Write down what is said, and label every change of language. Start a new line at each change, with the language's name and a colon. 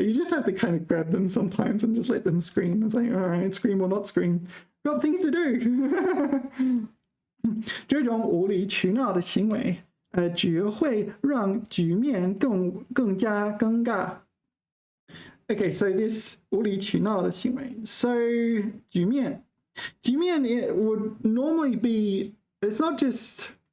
English: You just have to kind of grab them sometimes and just let them scream. It's like, all right, scream or not scream. Got things to do.
Chinese: 这种无理取闹的行为，只会让局面更加尴尬。
English: Okay, so this 无理取闹的行为. So 局面 it would normally be. It's not just.